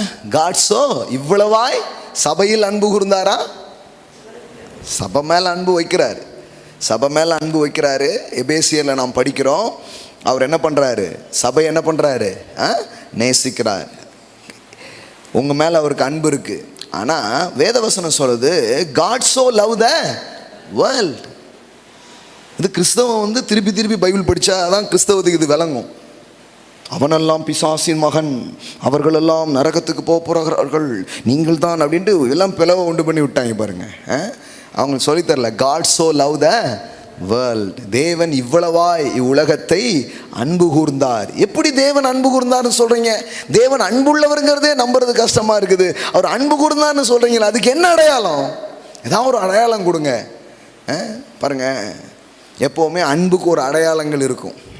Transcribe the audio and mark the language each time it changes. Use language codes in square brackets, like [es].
[en] God so, [ta] இவ்வளவாய் சபையில் அன்பு கூர்ந்தாரா? சபை மேலே அன்பு வைக்கிறாரு, சபை மேலே அன்பு வைக்கிறாரு. எபேசியரில் நாம் படிக்கிறோம், அவர் என்ன பண்ணுறாரு, சபை என்ன பண்ணுறாரு, நேசிக்கிறார். உங்கள் மேலே அவருக்கு அன்பு இருக்குது. ஆனால் வேதவசனம் சொல்லுது [en] God so loved the world. [ta] இது கிறிஸ்தவம் திருப்பி திருப்பி பைபிள் படித்தா அதான் கிறிஸ்தவத்துக்கு இது விளங்கும். அவனெல்லாம் பிசாசின் மகன், அவர்களெல்லாம் நரகத்துக்கு போகிறார்கள், நீங்கள் தான் அப்படின்ட்டு எல்லாம் பிளவை உண்டு பண்ணி விட்டாங்க பாருங்க. அவங்களுக்கு சொல்லித்தரல [en] God so loved the world. [ta] தேவன் இவ்வளவாய் இவ்வுலகத்தை அன்பு கூர்ந்தார். எப்படி தேவன் அன்பு கூர்ந்தார்னு சொல்றீங்க? தேவன் அன்புள்ளவருங்கிறதே நம்புறது கஷ்டமா இருக்குது. அவர் அன்பு கூர்ந்தார்னு சொல்றீங்களா, அதுக்கு என்ன அடையாளம்? ஏதாவது ஒரு அடையாளம் கொடுங்க. பாருங்க, எப்போவுமே அன்புக்கு ஒரு அடையாளங்கள் இருக்கும்.